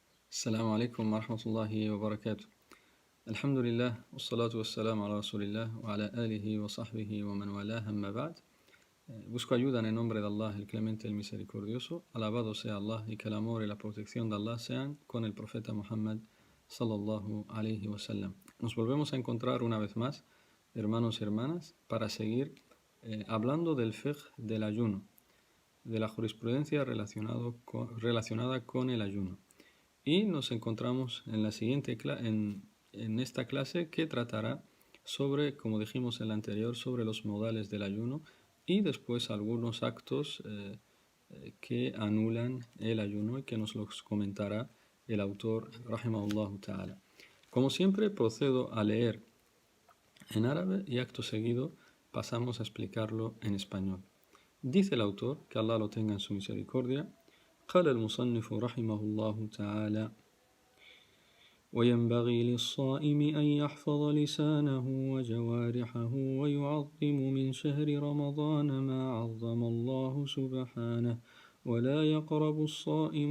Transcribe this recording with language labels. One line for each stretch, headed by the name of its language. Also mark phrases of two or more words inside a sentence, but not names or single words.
Arabic: السلام عليكم ورحمة الله وبركاته. الحمد لله والصلاة والسلام على رسول الله وعلى آله وصحبه ومن والاه أما بعد.
Spanish: Busco ayuda en el nombre de Allah, el clemente, el misericordioso. Alabado sea Allah y que el amor y la protección de Allah sean con el profeta Muhammad
Arabic: صلى الله عليه وسلم.
Spanish: Nos volvemos a encontrar una vez más, hermanos y hermanas, para seguir hablando del fiqh del ayuno, de la jurisprudencia relacionada con el ayuno. Y nos encontramos en la siguiente en esta clase que tratará sobre, como dijimos en la anterior, sobre los modales del ayuno y después algunos actos que anulan el ayuno y que nos los comentará el autor,
Arabic: رحمه الله تعالى.
Spanish: Como siempre, procedo a leer en árabe y acto seguido pasamos a explicarlo en español. Dice el autor, que Allah lo tenga en su misericordia,
Arabic: قال المصنف رحمه الله تعالى: وينبغي للصائم أن يحفظ لسانه وجوارحه ويعظم من شهر رمضان ما عظم الله سبحانه، ولا يقرب الصائم